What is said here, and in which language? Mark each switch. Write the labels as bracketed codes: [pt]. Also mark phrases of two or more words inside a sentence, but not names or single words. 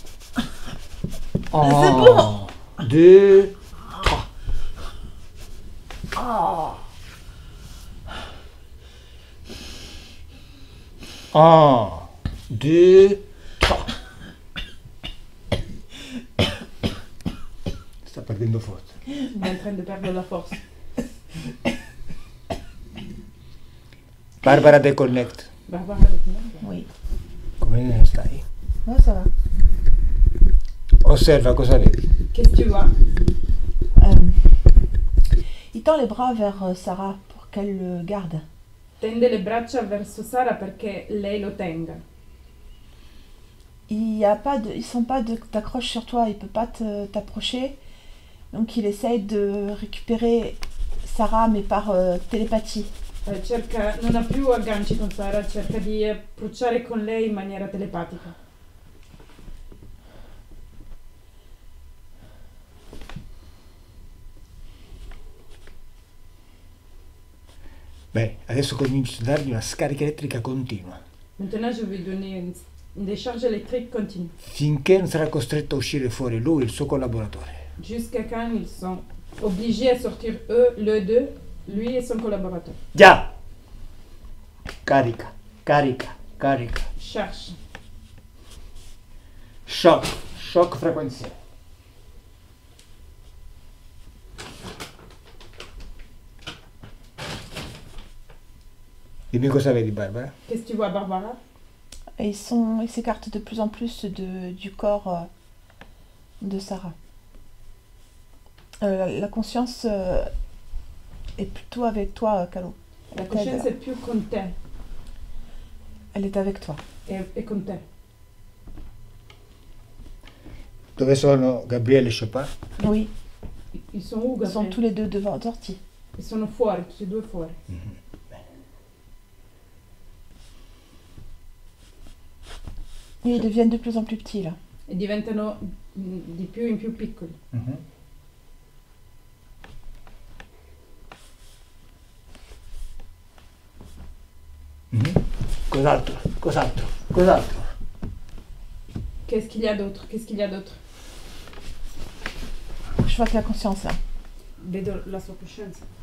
[it] 1, 2, 3. Ah. 1, 2, 3. Sta perdendo forza. [fr] Il est en train de perdre la force. Barbara Deconnect. Barbara, avec moi. Oui. [it] Come stai? [fr] Ouais, ça va. [it] Osserva cosa vedi. [fr] Qu'est-ce que tu vois? Il tend les bras vers Sarah pour qu'elle le garde. [it] Tende le braccia verso Sara perché lei lo tenga. [fr] Il y a pas de, il sent pas d'accroche sur toi, il peut pas t'approcher. Donc il essaye de récupérer Sarah mais par télépathie. [it] Non ha più agganci con Sara, cerca di approcciare con lei in maniera telepatica. Bene, adesso comincio a dargli una scarica elettrica continua, [fr] Maintenant, je vais donner une décharge électrique continue. [it] finché non sarà costretto a uscire fuori lui e il suo collaboratore. [fr] Jusqu'à quand ils sont obligés à sortir eux, le deux, lui et son collaborateur. [it] Già! Carica, carica, carica. [fr] Cherche. [it] Shock, shock frequenziale. Dimmi cosa vedi, Barbara? Qu'est-ce que tu vois, Barbara? [fr] Et ils s'écartent de plus en plus du corps de Sarah. La conscience est plutôt avec toi, [it] Calo. La coscienza è più con te. [fr] Elle est avec toi. [it] È con te. Dove sono Gabriele e Chopin? [fr] Oui, Ils sont où, ils sont Gabriel? tous les deux devant sortis. [it] Ils sono fuori, tutti e due fuori. [fr] Oui, ils deviennent de plus en plus petits là. [it] E diventano di più in più piccoli. Cos'altro? Cos'altro? Cos'altro? [fr] Qu'est-ce qu'il y a d'autre? Qu'est-ce qu'il y a d'autre? Je vois que la conscience là. [it] Vedo la sua coscienza.